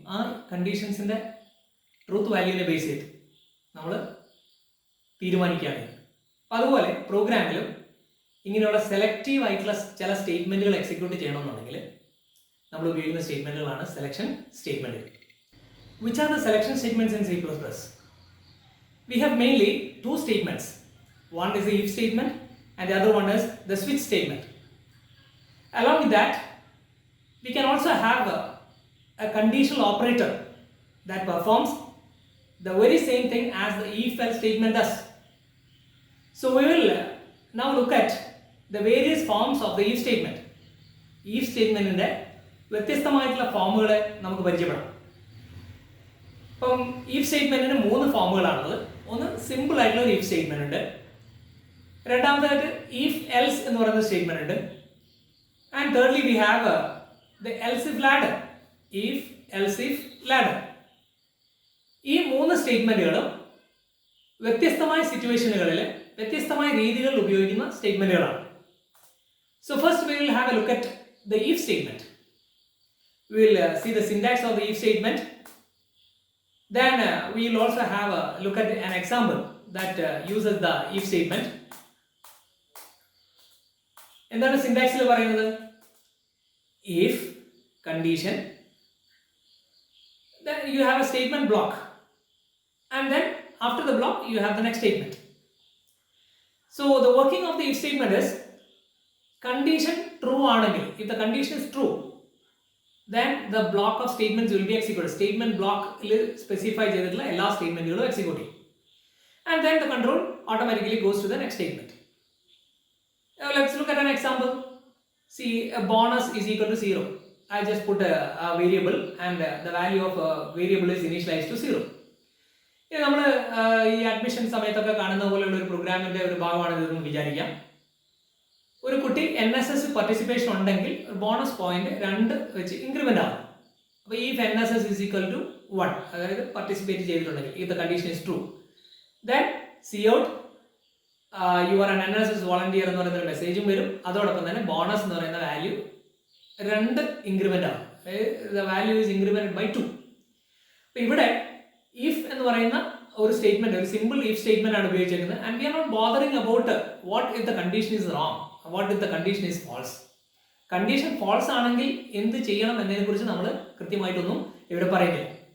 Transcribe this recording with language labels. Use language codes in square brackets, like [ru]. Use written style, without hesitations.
[ml] ആ കണ്ടീഷൻസിൻ്റെ truth വാല്യൂവിനെ base ചെയ്ത് നമ്മൾ തീരുമാനിക്കുകയാണ്. അപ്പോൾ അതുപോലെ പ്രോഗ്രാമിലും ഇങ്ങനെയുള്ള സെലക്റ്റീവ് ആയിട്ടുള്ള ചില സ്റ്റേറ്റ്മെൻറ്റുകൾ എക്സിക്യൂട്ട് ചെയ്യണമെന്നുണ്ടെങ്കിൽ നമ്മൾ ഉപയോഗിക്കുന്ന സ്റ്റേറ്റ്മെൻറ്റുകളാണ് selection സ്റ്റേറ്റ്മെൻറ്റുകൾ. [en] Which are the selection statements in C++? We have mainly two statements. One is the if statement and the other one is the switch statement. Along with that, we can also have a conditional operator that performs the very same thing as the if-else statement does. So we will now look at the various forms of the if statement. [ml] If statementന്റെ വ്യത്യസ്തമായിട്ടുള്ള ഫോമുകളെ നമുക്ക് പരിചയപ്പെടാം. അപ്പം if സ്റ്റേറ്റ്മെന്റിന് മൂന്ന് ഫോമുകളാണുള്ളത്. ഒന്ന് simple ആയിട്ടുള്ള ഒരു if statement ഉണ്ട്. രണ്ടാമതായിട്ട് if else എന്ന് പറയുന്ന സ്റ്റേറ്റ്മെന്റ് ഉണ്ട്. [en] And thirdly we have the else if ladder. [ml] if else if ladder. ഈ മൂന്ന് സ്റ്റേറ്റ്മെന്റുകളും വ്യത്യസ്തമായ സിറ്റുവേഷനുകളിൽ വ്യത്യസ്തമായ രീതികളിൽ ഉപയോഗിക്കുന്ന സ്റ്റേറ്റ്മെന്റുകളാണ്. [en] So first we will have a look at the if statement. We will see the syntax of the if statement. Then we will also have a look at an example that uses the if statement. [ml] എന്താണ് സിന്റാക്സിൽ പറയുന്നത്? [en] if condition, then you have a statement block, and then after the block you have the next statement. So the working of the if statement is, condition true [ml] ആണെങ്കിൽ, [en] if the condition is true, then the block of statements will be executed. [ml] Statement block specify ചെയ്തിട്ടുള്ള എല്ലാ സ്റ്റേറ്റ്മെന്റുകളും execute ചെയ്യും. [en] And then the control automatically goes to the next statement. Now let's look at an example. See, a bonus is equal to 0. I just put a variable and the value of a variable is initialized to 0. [ml] ഇത് നമ്മൾ ഈ admission സമയത്തൊക്കെ കാണുന്ന പോലെയുള്ള ഒരു പ്രോഗ്രാമിൻ്റെ ഒരു ഭാഗമാണ് ഇതെന്ന് വിചാരിക്കാം. ഒരു കുട്ടി NSS പാർട്ടിസിപ്പേഷൻ ഉണ്ടെങ്കിൽ ബോണസ് പോയിന്റ് 2 വെച്ച് ഇൻക്രിമെൻ്റ് ആകും. അപ്പോൾ ഈ [en] NSS is equal to 1, [ml] അതായത് പാർട്ടിസിപ്പേറ്റ് ചെയ്തിട്ടുണ്ടെങ്കിൽ, [en] if the condition is true, then cout you are an NSS volunteer [ml] എന്ന് പറയുന്ന ഒരു മെസ്സേജും വരും. അതോടൊപ്പം തന്നെ ബോണസ് എന്ന് പറയുന്ന വാല്യൂ 2 ഇൻക്രിമെൻ്റ് ആകും. [en] the value is incremented by 2. [ml] അപ്പോൾ ഇവിടെ ഇഫ് എന്ന് പറയുന്ന ഒരു സ്റ്റേറ്റ്മെന്റ്, ഒരു സിമ്പിൾ ഇഫ് സ്റ്റേറ്റ്മെന്റ് ആണ് ഉപയോഗിച്ചിരിക്കുന്നത്. [en] And we are not bothering about what if the condition is wrong, what if the condition is false. [ml] Condition false ആണെങ്കിൽ എന്ത് ചെയ്യണം എന്നതിനെ കുറിച്ച് നമ്മൾ കൃത്യമായിട്ടൊന്നും ഇവിടെ പറയുന്നില്ല.